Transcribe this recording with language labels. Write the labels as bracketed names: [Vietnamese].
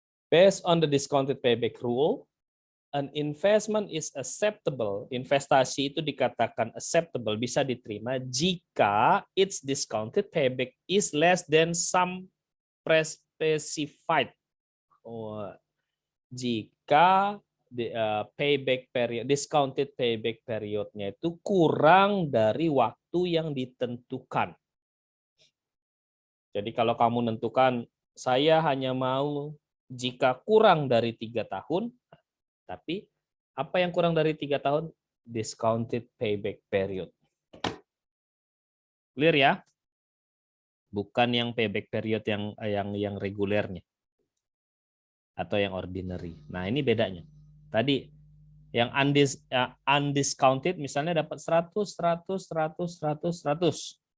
[English] Based on the discounted payback rule, an investment is acceptable. [Indonesian] Investasi itu dikatakan acceptable, bisa diterima jika [English] its discounted payback is less than some pre-specified. [Indonesian] Jika payback period, discounted payback periodnya itu kurang dari waktu yang ditentukan. Jadi kalau kamu menentukan saya hanya mau jika kurang dari 3 tahun, tapi apa yang kurang dari 3 tahun? [English] Discounted payback period. Clear ya? [Indonesian] Bukan yang payback period yang regulernya atau yang ordinary. Nah, ini bedanya. Tadi yang undiscounted misalnya dapat 100, 100, 100, 100, 100.